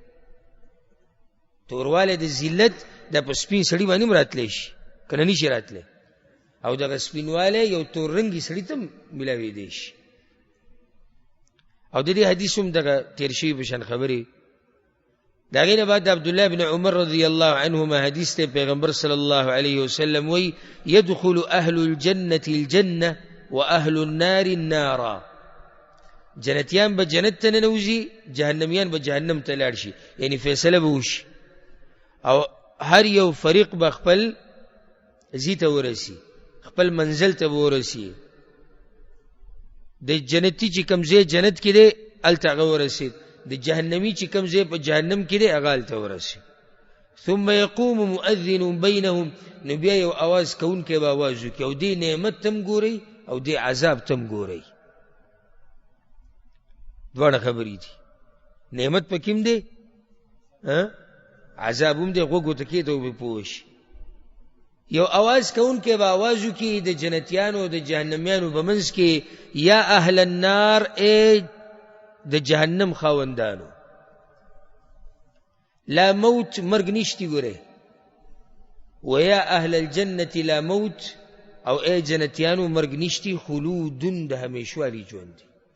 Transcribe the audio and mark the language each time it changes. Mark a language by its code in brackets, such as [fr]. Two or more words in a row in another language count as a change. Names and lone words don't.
[ps] توروالی د ذلت د په سپین سړي باندې مراتلی شي کنه نشي راتلی او دغه سپینوالی یو تور رنګي سړي ته ملاویدی شي. او د دې حدیث هم دغه تیر شوي په شان خبرې. د هغې نه بعد د عبدالله بن عمر [ar] رضی الله عنهما [ps] حدیث ته پیغمبر [ar] صلی الله علیه وسلم [ps] وی [ar] يدخل اهل الجنة الجنة واهل النار النار. [ps] جنتیان به جنت ته ننوزي جهنميان به جهنم ته لاړ شي یعنی فیصله به وشي او هر یو فریق به خپل ځای ته ورسي خپل منزل ته ورسي. د جنتی چې کوم ځای جنت کې دی هلته هغه ورسېد د جهنمي چې کوم ځای په جهنم کې دی هغه هلته ورسي. [ar] ثم يقوم مؤذن بينهم [ps] نو بیا یو اواز کوونکی به اواز وکړي او دې نعمت تم ګورئ او دې عذاب تم ګورئ. دواړه خبرې دي. نعمت په کوم دی عذاب هم دی غوږو ته کېده او به پوه شي. یو اواز کوونکی به اواز وکړي د جنتیانو د جهنمیانو په منځ کې [ar] یا اهل النار [ps] ای د جهنم خاوندانو [ar] لا موت [ps] مرګ نشتی ګوره و [ar] یا اهل الجنة لا موت [ps] او ای جنتیانو مرګ نشتی خلودون د همیشوالی ژوند دی.